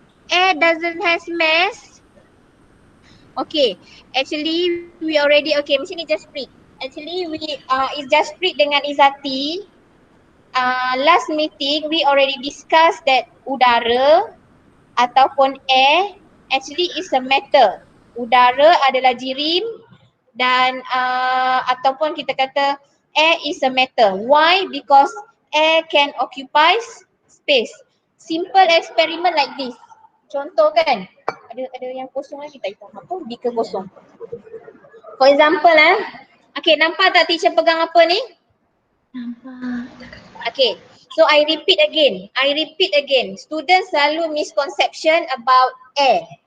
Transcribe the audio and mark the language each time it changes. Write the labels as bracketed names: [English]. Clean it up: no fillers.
[English] Air doesn't have mass. Okay, actually we already, okay, [Malay] macam ni [English] Jasprit. Actually we is Jasprit dengan Izati. last meeting we already discussed that [Malay] udara ataupun air [English] actually is a matter. [Malay] Udara adalah jirim dan ataupun kita kata air [English] is a matter. Why? Because air can occupy space. Simple experiment like this. [Malay] Contoh kan, ada yang kosong lagi tak tahu apa, beaker kosong. [English] For example okay, [Malay] nampak tak teacher pegang apa ni? Nampak. [English] Okay, so I repeat again. Students selalu misconception about air.